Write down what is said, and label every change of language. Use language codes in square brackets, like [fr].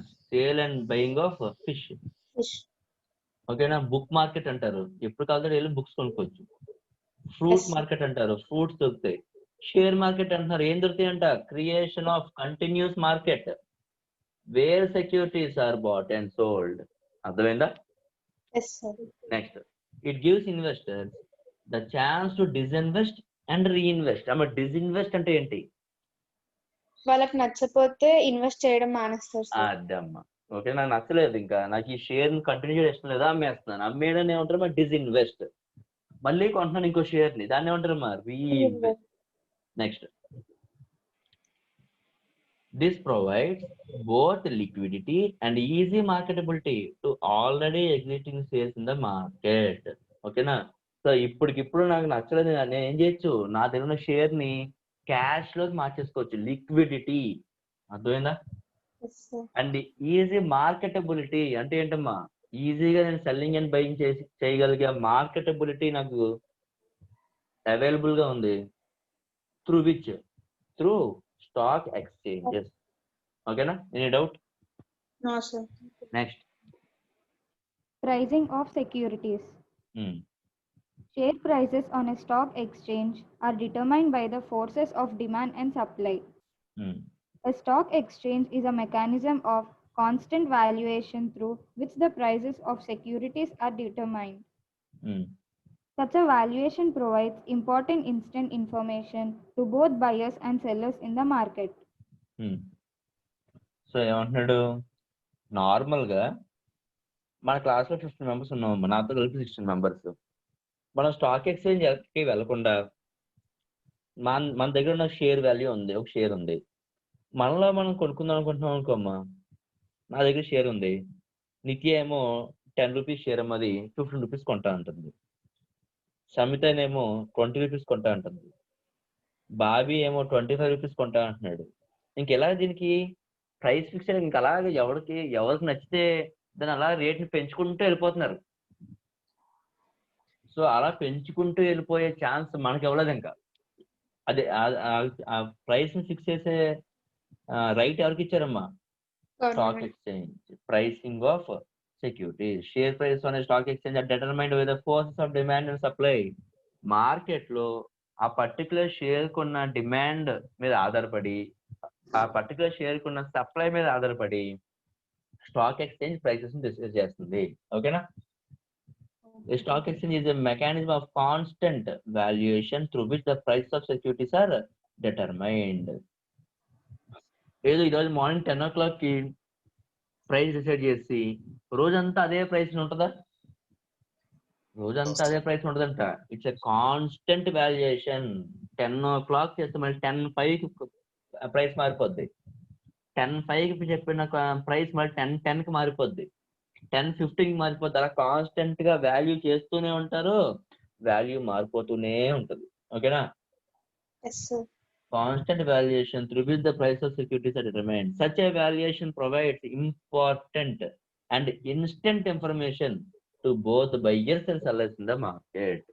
[en] Sale and buying of fish. ఓకేనా? [te] Book market అంటారు, ఎప్పుడు కావాలంటే వెళ్ళి బుక్స్ కొనుక్కోవచ్చు. ఫ్రూట్ మార్కెట్ అంటారు, ఫ్రూట్స్ దొరుకుతాయి. షేర్ మార్కెట్ అంటున్నారు, ఏం దొరుకుతాయి అంట? [en] Creation of continuous market where securities are bought and sold. [te] అర్థమైందా? [en] Yes, sir. Next, it gives investors the chance to disinvest and reinvest. [te] Disinvest అంటే ఏంటి? వాళ్ళకి నచ్చపోతే ఇన్వెస్ట్ చేయడం మానేస్తారు సార్. అదమ్మా. ఓకే, నాకు నచ్చలేదు, ఇంకా నాకు ఈ షేర్ కంటిన్యూ చేయడం ఇష్టం లేదా, అమ్మేస్తున్నాను. అమ్మేయడం ఏమంటారు మా డిస్ఇన్వెస్ట్. మళ్ళీ కొంటున్నాను ఇంకో షేర్ ని, దాన్ని ఏమంటారు మా reinvest. [en] Next, this provides both liquidity and easy marketability to already existing shares in the market. [te] ఓకేనా? సో ఇప్పటికిప్పుడు నాకు నచ్చలేదు, నేను ఏం చేయొచ్చు, నా దగ్గర ఉన్న షేర్ ని క్యాష్ లోకి మార్చేసుకోవచ్చు. లిక్విడిటీ, అర్థమైందా? [en] Yes, sir. [te] And easy marketability అంటే ఏంటమ్మా, ఈజీగా నేను సెల్లింగ్ అండ్ బయింగ్ చేయగలిగే మార్కెటబిలిటీ నాకు అవైలబుల్ గా ఉంది. [en] Through which? Through stock exchanges. ఓకేనా? Any doubt? No, sir. Next, Pricing of securities. Share prices on a stock exchange are determined by the forces of demand and supply. A stock exchange is a mechanism of constant valuation through which the prices of securities are determined. Such a valuation provides important instant information to both buyers and sellers in the market. [te] So ఏమంటున్నాడు, normal గా మన class లో 15 members ఉన్నాం, నాతో కలిపి 16 members. మనం stock exchange కి వెళ్లకుండా మన దగ్గర ఉన్న షేర్ వాల్యూ ఉంది, ఒక షేర్ ఉంది, మనలో మనం కొనుక్కుందాం అనుకుంటున్నాం అనుకోమ్మా. నా దగ్గర షేర్ ఉంది, నిత్య ఏమో 10 రూపీస్ షేర్ అమ్మది 15 రూపీస్ కొంటా అంటుంది. సమితనేమో 20 రూపీస్ కొంటా అంటుంది. బాబీ ఏమో 25 రూపీస్ కొంటా అంటున్నాడు. ఇంకెలా దీనికి ప్రైస్ ఫిక్స్ ఇంకా అలాగే ఎవరికి నచ్చితే దాన్ని అలా రేట్ని పెంచుకుంటూ వెళ్ళిపోతున్నారు. సో అలా పెంచుకుంటూ వెళ్ళిపోయే ఛాన్స్ మనకి ఇవ్వలేదు. ఇంకా అదే ఆ ప్రైస్ ని ఫిక్స్ చేసే రైట్ ఎవరికి ఇచ్చారమ్మా? Stock exchange. [en] Pricing of securities. Share price on a stock exchange are determined by the forces of demand and supply. [te] Market లో ఆ పర్టికులర్ షేర్ కున్న డిమాండ్ మీద ఆధారపడి, ఆ పర్టికులర్ షేర్ కున్న సప్లై మీద ఆధారపడి స్టాక్ ఎక్స్చేంజ్ ప్రైసెస్ ని డిసైడ్ చేస్తుంది. ఓకేనా? [en] A stock exchange is a mechanism of constant valuation through which the price of securities are determined. [te] ఏదో ఈరోజు మార్నింగ్ 10 o'clock కి ప్రైస్ డిసైడ్ చేసి రోజంతా అదే ప్రైస్ ఉంటుందా? రోజంతా అదే ప్రైస్ ఉంటుందంట. [en] It's a constant valuation. [te] 10 o'clock చేస్తే మళ్ళీ 10:05 ప్రైస్ మారిపోద్ది. 10:05 చెప్పిన ప్రైస్ మళ్ళీ 10:10 మారిపోద్ది, 10:15 మారిపోద్ది. అలా కాన్స్టెంట్ గా వాల్యూ చేస్తూనే ఉంటారు, వాల్యూ మారిపోతూనే ఉంటుంది. ఓకేనా? [en] Yes, sir. Constant valuation through which the price of securities are determined. Such a valuation provides important and instant information to both buyers and sellers in the market.